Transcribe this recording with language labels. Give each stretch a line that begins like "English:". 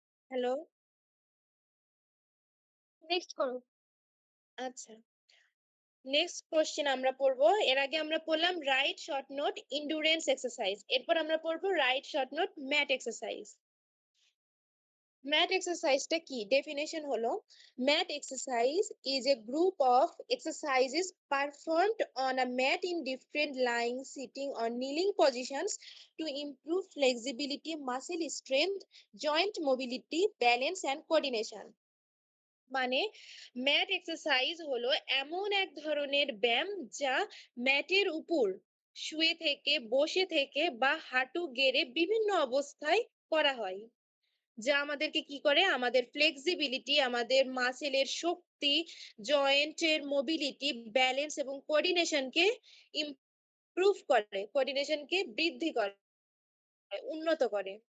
Bangla: Hello? Next করো। আচ্ছা। Next question আমরা পড়বো। এর আগে আমরা পড়লাম right short note endurance exercise. এরপর আমরা পড়বো right short note mat exercise. Mat এক্সারসাইজটা কি? ডেফিনিশন হলো
English: Mat exercise is a group of exercises performed on a mat in different lying, sitting or kneeling positions to improve flexibility, muscle strength, joint mobility, balance and coordination.
Bangla: মানে mat exercise হলো এমন এক ধরনের ব্যায়াম যা ম্যাটের উপর শুয়ে থেকে, বসে থেকে বা হাঁটু গেড়ে বিভিন্ন অবস্থায় করা হয়। যা আমাদেরকে কি করে? আমাদের ফ্লেক্সিবিলিটি, আমাদের মাসেলের শক্তি, জয়েন্টের মোবিলিটি, ব্যালেন্স এবং কোঅর্ডিনেশনকে ইমপ্রুভ করে, কোঅর্ডিনেশনকে বৃদ্ধি করে, উন্নত করে।